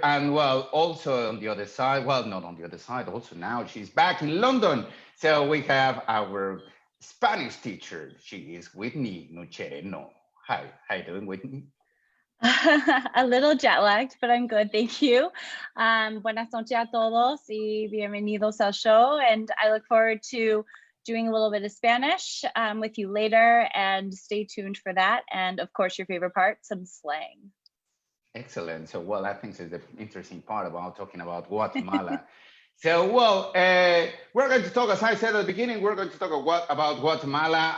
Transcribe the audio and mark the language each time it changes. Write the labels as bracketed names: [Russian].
[English] And well, also on the other side, well, not on the other side, also now she's back in London. So we have our Spanish teacher. She is Whitney Nuchereno. Hi, how you doing, Whitney? A little jet lagged, but I'm good, thank you. [Spanish] Buenas noches a todos y bienvenidos al show. [English] And I look forward to doing a little bit of Spanish with you later, and stay tuned for that. And of course, your favorite part, some slang. Excellent. So, well, I think is the interesting part about talking about Guatemala. So, well, we're going to talk, as I said at the beginning, we're going to talk about Guatemala.